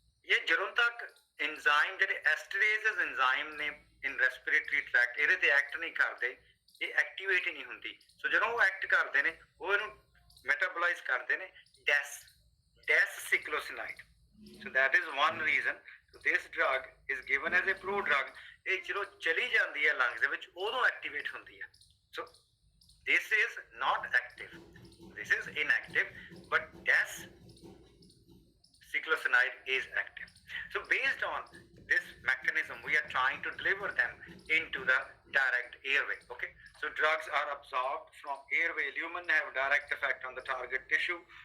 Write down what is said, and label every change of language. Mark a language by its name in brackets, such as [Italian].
[Punjabi] ये ਜਦੋਂ ਤੱਕ enzyme ਜਿਹੜੇ esterases enzyme ਨੇ [English] in respiratory tract [Punjabi] ਇਹਦੇ ਤੇ act ਨਹੀਂ ਕਰਦੇ, ਇਹ activate ਹੀ ਨਹੀਂ ਹੁੰਦੀ। So ਜਦੋਂ ਉਹ act ਕਰਦੇ ਨੇ ਉਹ ਇਹਨੂੰ metabolize ਕਰਦੇ ਨੇ des cyclosinide. [English] So that is one reason. So this drug is given as a prodrug. [Punjabi] ਇਹ ਜਦੋਂ ਚਲੀ ਜਾਂਦੀ ਹੈ ਲੰਗਸ ਦੇ ਵਿੱਚ ਉਦੋਂ ਐਕਟੀਵੇਟ ਹੁੰਦੀ ਹੈ। [English] So this is not active. This is inactive, but des cyclosinide is active. So based on this mechanism, we are trying to deliver them into the direct airway. Okay, so drugs are absorbed from airway. Lumen have direct effect on the target tissue.